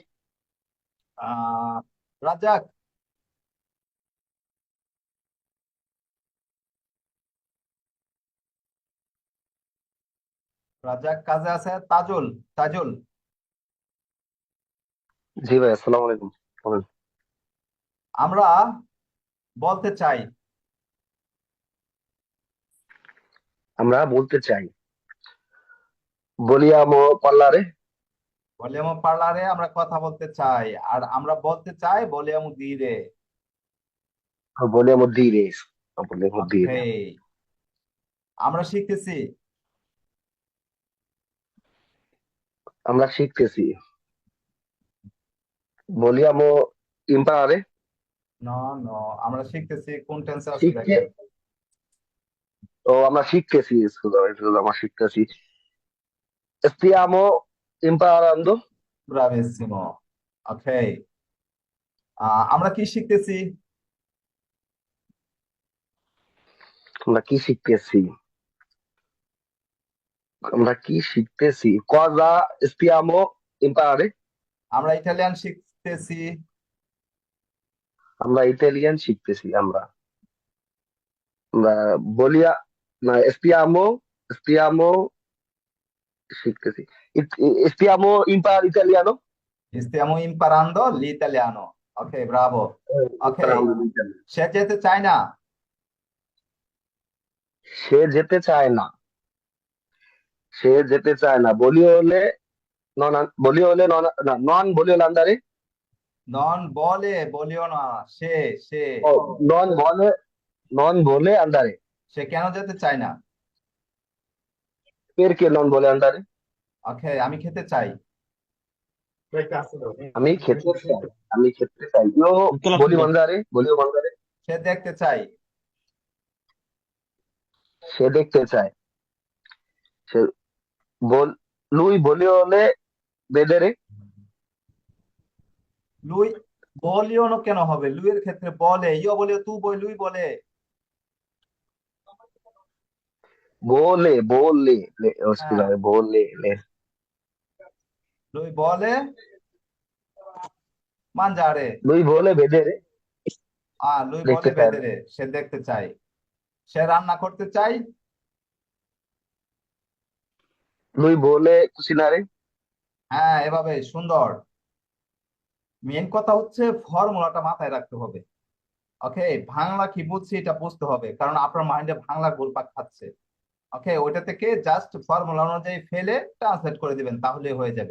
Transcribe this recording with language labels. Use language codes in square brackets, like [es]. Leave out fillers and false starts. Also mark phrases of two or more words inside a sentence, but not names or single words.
[bn] আহ রাজাক, রাজাক কাজে আছে। তাজুল, তাজুল, জি ভাই, আসসালামু আলাইকুম। বলেন। আমরা বলতে চাই, আমরা বলতে চাই, [it] vogliamo parlare, vogliamo parlare [bn] আমরা কথা বলতে চাই, আর আমরা বলতে চাই [it] vogliamo dire. vogliamo dire, vogliamo ওকে, dire, [bn] আমরা শিখতেছি। আমরা শিখতেছি, [it] vogliamo imparare, [bn] নো নো, আমরা শিখতেছি কোন টেন্সে আছে শিখতে, দেখেন। ও আমরা শিখতেছি, আমরা শিখতেছি, [it] stiamo imparando, [bn] ব্রাভিসিমো। ওকে, আমরা কি শিখতেছি? আমরা কি শিখতেছি, আমরা কি শিখতেছি, [it] cosa stiamo imparare, [bn] আমরা ইটালিয়ান শিখতেছি। আমরা ইতালিয়ান শিখতেছি, আমরা বলিয়া না, [it] stiamo শিখতেছি, stiamo imparare italiano, Stiamo imparando l'italiano. Ok, bravo. Ok, imparando l'italiano, [bn] সে যেতে চায় না। সে যেতে চায় না, সে যেতে চায় না, [it] non voglio andare, non vuole, [bn] বলিও না। সে সে ও [it] non vuole, non vuole andare, [bn] সে কেন যেতে চায় না? [it] perché non vuole andare, [bn] ওকে, আমি খেতে চাই। আমি খেতে চাই, আমি খেতে চাই, [it] io voglio mangiare, [bn] সে দেখতে চাই। সে দেখতে চায়, সে বল [it] lui vuole vedere, lui, voglio [bn] না কেন হবে? লুইয়ের ক্ষেত্রে বলে, [it] io vuole, tu vuoi, lui vuole. scusa, [bn] হ্যাঁ, [it] lui vuole mangiare. lui vuole vedere, lui vuole [bn] দেখতে চায়, বেদেরে, সে দেখতে চাই। সে রান্না করতে চাই। [it] lui vuole cucinare, [bn] হ্যাঁ, এভাবে সুন্দর। মেন কথা হচ্ছে ফর্মুলাটা মাথায় রাখতে হবে। ওকে, বাংলা কি বুঝছি এটা বুঝতে হবে, কারণ আপনার মাইন্ডে বাংলা ঘুরপাক খাচ্ছে। ওকে, ওইটা থেকে জাস্ট ফর্মুলা অনুযায়ী ফেলে ট্রান্সলেট করে দিবেন, তাহলে হয়ে যাবে।